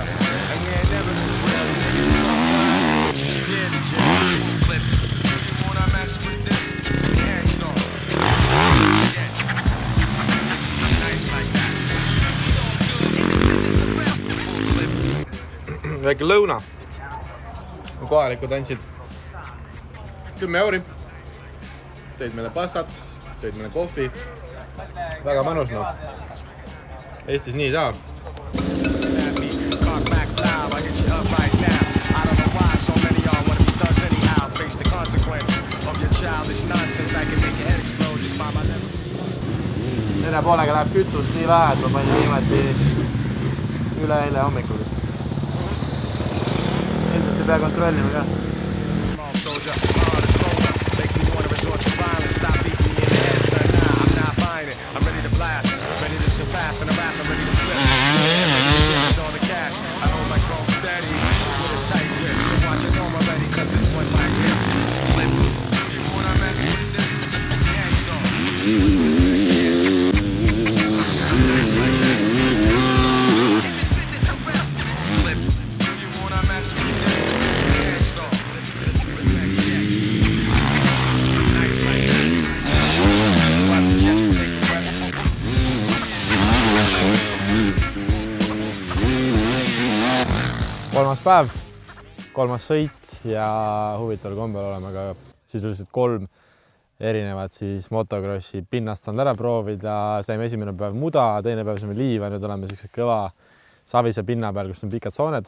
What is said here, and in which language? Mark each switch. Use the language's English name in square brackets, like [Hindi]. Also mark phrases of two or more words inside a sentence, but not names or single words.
[English] And we ain't never been frail. You niggas talk line, but you scared to jail. Flip. You wanna mess with this? Can't stop. Nice like that. So good. Full flip. [Estonian] Väike lõuna. Kohalikud andsid 10 euri. Tõid meile pastat, tõid meile kohvi. Väga mõnus, no. Eestis nii saa. Tere poolega läheb kütust nii vähe, et ma panin viimati üle eile hommikul. Ilmselt ei pea kontrollima ka. [English] I'm ready to blast, ready to surpass and harass, I'm ready to flip. With all the cash, I hold my chrome steady with a tight grip. So watch it home already, cause this one might hit. Flip. You wanna mess with this? Gangsta. Flip. You wanna mess with this? Gangsta. Nice like that. So I suggest you take a rest. [Estonian] Kolmas päev, kolmas sõit ja huvitaval kombel oleme ka sisuliselt 3 erinevat siis motokrossi pinnast saanud ära proovida. Saime esimene päev muda, teine päev saime liiva, nüüd oleme sellised kõva savise pinna peal, kus on pikad sooned.